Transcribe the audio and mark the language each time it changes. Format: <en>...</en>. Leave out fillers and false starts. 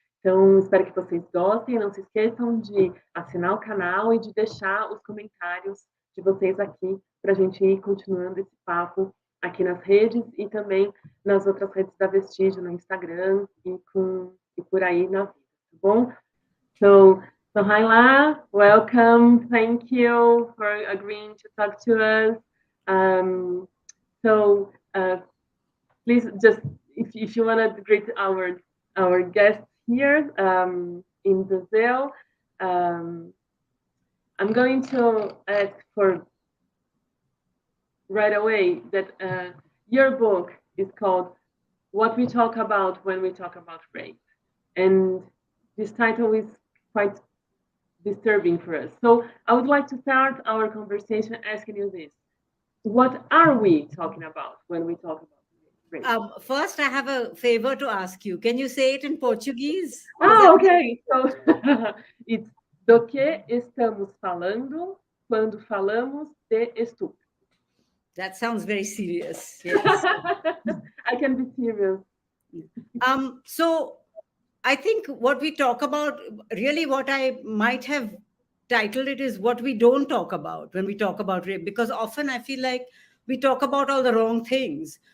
<pt>Então, espero que vocês gostem. Não se esqueçam de assinar o canal e de deixar os comentários de vocês aqui para a gente ir continuando esse papo aqui nas redes e também nas outras redes da Vestígio, no Instagram e por aí na vida, tá bom?</pt> <en>So, Sohaila, welcome. Thank you for agreeing to talk to us. Um, so, please just, if you want to greet our guests here in Brazil, I'm going to ask for right away that your book is called "What We Talk About When We Talk About Rape," and this title is quite disturbing for us. So I would like to start our conversation asking you this. What are we talking about when we talk about rape? First, I have a favor to ask you. Can you say it in Portuguese? Okay. So it's</en> <pt>do que estamos falando quando falamos de estupro.</pt> <en>That sounds very serious. Yes. I can be serious. So I think what we talk about, really what I might have titled it is what we don't talk about when we talk about rape, because often I feel like we talk about all the wrong things.</en>